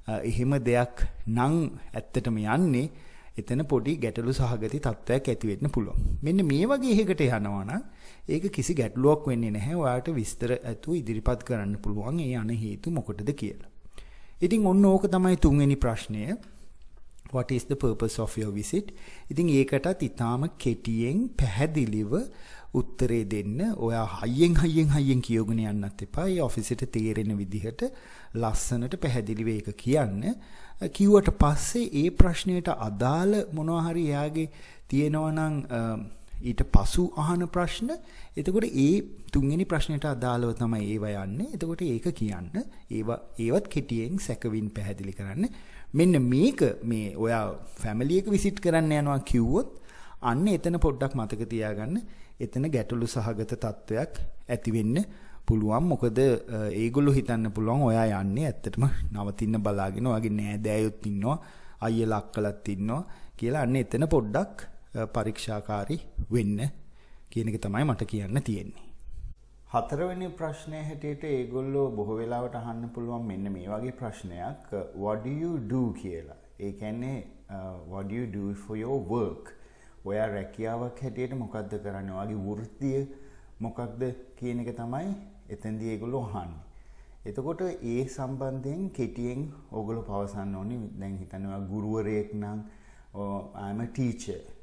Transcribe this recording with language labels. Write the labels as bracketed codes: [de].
[si] එහෙම දෙයක් නම් ඇත්තටම යන්නේ එතන පොඩි ගැටලු සහගත තත්ත්වයක් ඇති වෙන්න පුළුවන්. මෙන්න මේ වගේ එකකට යනවා නම් ඒක කිසි ගැටලුවක් වෙන්නේ නැහැ. ඔයාලට විස්තර ඇතුව ඉදිරිපත් කරන්න පුළුවන් ඒ යන හේතු මොකටද කියලා. ඉතින් ඔන්න ඕක තමයි තුන්වෙනි ප්‍රශ්නය. [en] What is the purpose of your visit? [si] ඉතින් ඒකටත් ඊටාම කෙටියෙන් පැහැදිලිව උත්තරේ දෙන්න. ඔයා හයියෙන් කියවගෙන යන්නත් එපා. ඒ ඔෆිස් එකට තේරෙන විදිහට ලස්සනට පැහැදිලිව ඒක කියන්න. කිව්වට පස්සේ ඒ ප්‍රශ්නයට අදාළ මොනවා හරි එයාගේ තියෙනවා නම් ඊට පසු අහන ප්‍රශ්න. එතකොට ඒ තුන්වෙනි ප්‍රශ්නයට අදාළව තමයි ඒව යන්නේ. එතකොට ඒක කියන්න. ඒවත් කෙටියෙන් සැකවින් පැහැදිලි කරන්න. මෙන්න මේක මේ ඔයා ෆැමිලි එක විසිට් කරන්න යනවා කිව්වොත් අන්න එතන පොඩ්ඩක් මතක තියාගන්න. එතන ගැටලු සහගත තත්වයක් ඇති වෙන්න පුළුවන්. මොකද ඒගොල්ලෝ හිතන්න පුළුවන් ඔයා යන්නේ ඇත්තටම නවතින්න බලාගෙන ඔයාගේ නෑදෑයොත් ඉන්නවා, අයියලා අක්කලාත් ඉන්නවා කියලා. අන්න එතන පොඩ්ඩක් පරීක්ෂාකාරී වෙන්න කියන එක තමයි මට කියන්න තියෙන්නේ. හතරවෙනි ප්‍රශ්නය හැටියට ඒගොල්ලෝ බොහෝ වෙලාවට අහන්න පුළුවන් මෙන්න මේ වගේ ප්‍රශ්නයක්. [en] What do you do [si] කියලා. ඒ කියන්නේ [en] what do you do for your work? [si] ඔයා රැකියාවක් හැටියට මොකද්ද කරන්නේ? ඔයාගේ වෘත්තිය මොකක්ද කියන එක තමයි එතෙන්දී ඒගොල්ලෝ අහන්නේ. එතකොට ඒ සම්බන්ධයෙන් කෙටියෙන් ඕගොල්ලෝ පවසන්න ඕනේ. දැන් හිතන්න ඔයා ගුරුවරයෙක් නම් [en] I'm a teacher.